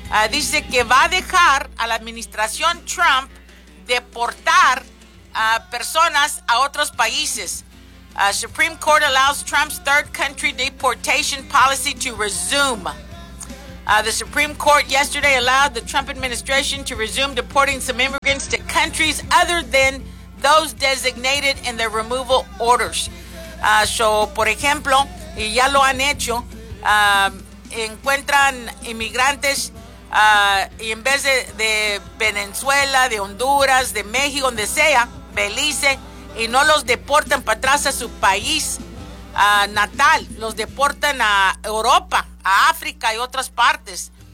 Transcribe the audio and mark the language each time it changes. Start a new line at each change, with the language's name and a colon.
Spanish: Dice que va a dejar a la administración Trump deportar personas a otros países.
English: Supreme Court allows Trump's third country deportation policy to resume. The Supreme Court yesterday allowed the Trump administration to resume deporting some immigrants to countries other than those designated in their removal orders.
Spanish: Por ejemplo, y ya lo han hecho, encuentran inmigrantes y en vez de Venezuela, de Honduras, de México, donde sea, Belice, y no los deportan para atrás a su país natal, los deportan a Europa, a África y otras partes.